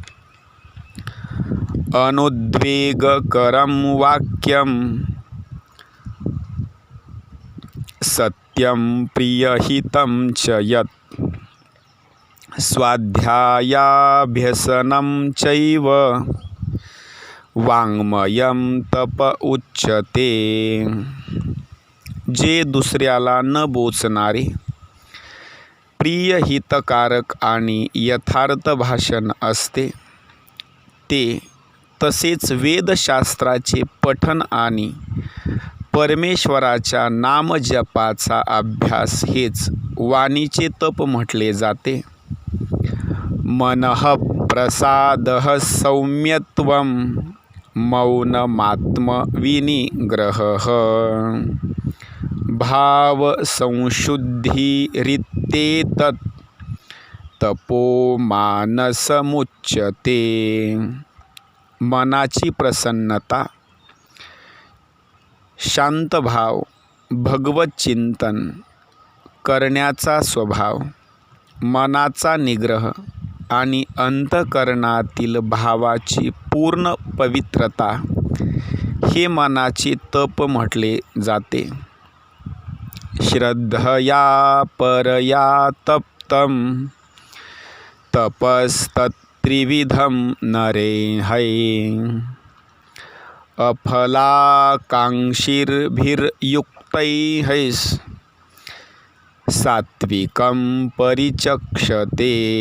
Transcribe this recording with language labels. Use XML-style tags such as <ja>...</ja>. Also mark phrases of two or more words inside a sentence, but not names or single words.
<sa>अनुद्वेगकरं वाक्यं सत्यं प्रियहितं च यत् स्वाध्यायाभ्यसनं चैव वाङ्मयं तप उच्यते.</sa> <mr>जे दुसऱ्याला न बोचणारे, प्रियहितकारक आणि यथार्थ भाषण असते ते, तसेच वेदशास्त्राचे पठन आणि परमेश्वराच्या नामजपाचा अभ्यास हेच वाणीचे तप म्हटले जाते.</mr> <sa>मनः प्रसादः सौम्यत्वं मौनमात्मविनिग्रहः भावसंशुद्धिरित्येतत् तपो मानसमुच्यते.</sa> <mr>मनाची प्रसन्नता, शांतभाव, भगवत चिंतन करण्याचा स्वभाव, मनाचा निग्रह आणि अंतःकरणातील भावाची पूर्ण पवित्रता हे मनाचे तप म्हटले जाते.</mr> <sa>श्रद्धया परया तप्तं तपस्तत्त्रिविधं नरेहै अफलाकाङ्क्षिभिर्युक्तैः सात्विकं परिचक्षते.</sa>